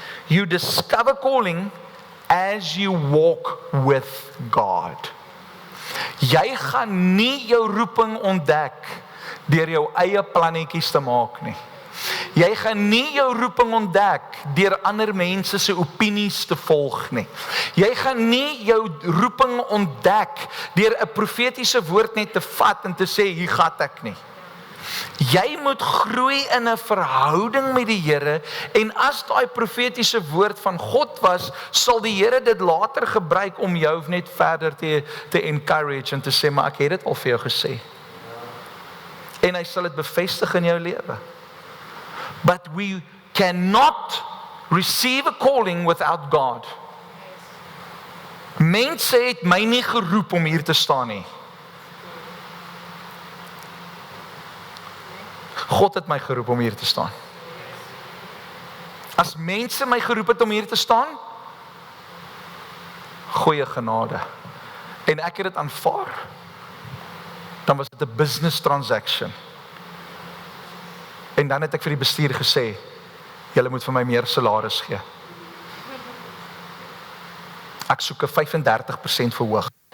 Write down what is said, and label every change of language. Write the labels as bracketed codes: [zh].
[en] You discover calling as you walk with God. [af] Jy gaan nie jou roeping ontdek deur jou eie plannetjies te maak nie. Jy gaan nie jou roeping ontdek deur ander mense se opinies te volg nie. Jy gaan nie jou roeping ontdek deur 'n profetiese woord net te vat en te sê hier gaan ek nie. Jy moet groei in 'n verhouding met die Here en as daai profetiese woord van God was, sal die Here dit later gebruik om jou net verder te encourage en te sê maar ek het dit al vir jou gesê. En hy sal dit bevestig in jou lewe. [en] But we cannot receive a calling without God. [af] Mense het my nie geroep om hier te staan nie. God het my geroep om hier te staan. As mense my geroep het om hier te staan, goeie genade. En ek het dit aanvaar. Dan was dit 'n [en] business transaction. [af] En dan het ek vir die bestuur gesê, julle moet vir my meer salaris gee. Ek soek 'n 35% verhoog.